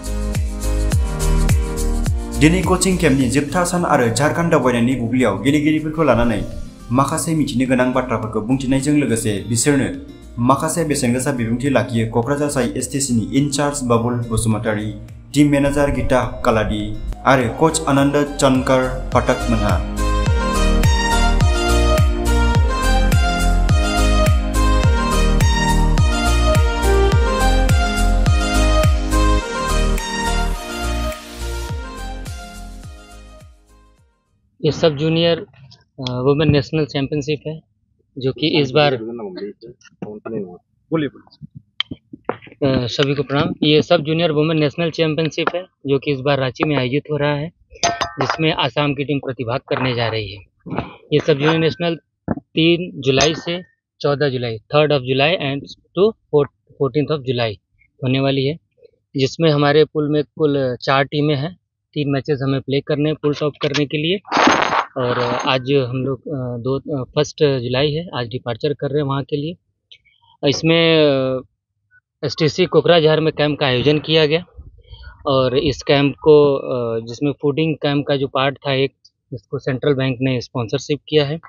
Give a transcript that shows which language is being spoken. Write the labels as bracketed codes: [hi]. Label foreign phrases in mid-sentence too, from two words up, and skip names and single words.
[brx] दिनै कोचिं केम्पनि जोबथा सान आरो झारखंड दावबायनायनि बुब्लियाव गेलेगिरिफोरखौ लानानै माखासे मिथिनो गोनां बाथ्राफोरखौ बुंथिनायजों लोगोसे बिसोरनो माखासे बेसेनगोसा बिबुंथि लाखियो कक्राझार साइ एसटिसिनि इनचार्ज बाबुल बसुमतारी, [en] team manager [brx] गीता कालादी आरो कोच आनंद चनकर पाठक मोनहा। [hi] ये सब [en] junior women national championship [hi] है जो कि इस बार सभी को प्रणाम। ये सब [en] junior women national championship [hi] है जो कि इस बार रांची में आयोजित हो रहा है, जिसमें आसाम की टीम प्रतिभाग करने जा रही है। ये सब [en] junior national [hi] 3 जुलाई से 14 जुलाई [en] 3rd of July and to 14th of July [hi] होने वाली है, जिसमें हमारे पूल में कुल 4 टीमें हैं। 3 मैचेस हमें प्ले करने हैं [en] pool top [hi] करने के लिए। और आज हम लोग 1 जुलाई है, आज डिपार्चर कर रहे हैं वहाँ के लिए। इसमें एसटीसी कोकराझार में कैंप का आयोजन किया गया और इस कैंप को जिसमें [en] fooding camp [hi] का जो पार्ट था एक, इसको सेंट्रल बैंक ने स्पॉन्सरशिप किया है।